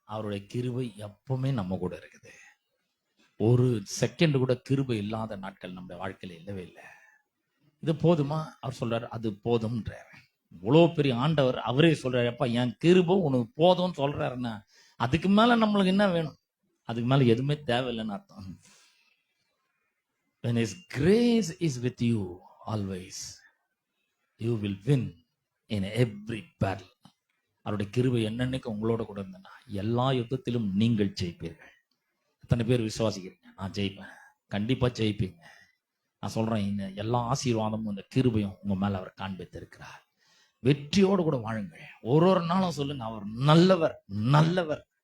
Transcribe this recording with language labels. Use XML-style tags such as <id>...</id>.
<ta>அவருடைய கிருபை எப்பவுமே நம்ம கூட இருக்குது. ஒரு செகண்ட் கூட கிருபை இல்லாத நாட்கள் நம்முடைய வாழ்க்கையில இல்லவே இல்லை. இது போதுமா? அவர் சொல்றாரு, அது போதும்ன்ற. இவ்வளவு பெரிய ஆண்டவர் அவரே சொல்றாரு, அப்பா என் கிருபை உனக்கு போதும்னு சொல்றாருன்னா அதுக்கு மேல நம்மளுக்கு என்ன வேணும்? அதுக்கு மேல எதுவுமே தேவையில்லைன்னு அர்த்தம்.</ta> <en>When His grace is with you always, you will win in every battle.</en> <ta>அவருடைய கிருபை என்னன்னைக்கு உங்களோட கூட இருந்தனா எல்லா யுத்தத்திலும் நீங்கள் ஜெயிப்பீர்கள். எத்தனை பேர் விசுவாசிக்கிறீங்க? நான் ஜெயிப்பேன். கண்டிப்பா ஜெயிப்பீங்க. நான் சொல்றேன், இந்த எல்லா ஆசீர்வாதமும் இந்த கிருபையும் உங்க மேல அவர் காண்பித்திருக்கிறார். வெற்றியோடு கூட வாழுங்க. ஒரு நாளும் சொல்லுங்க, அவர் நல்லவர், நல்லவர்.</ta>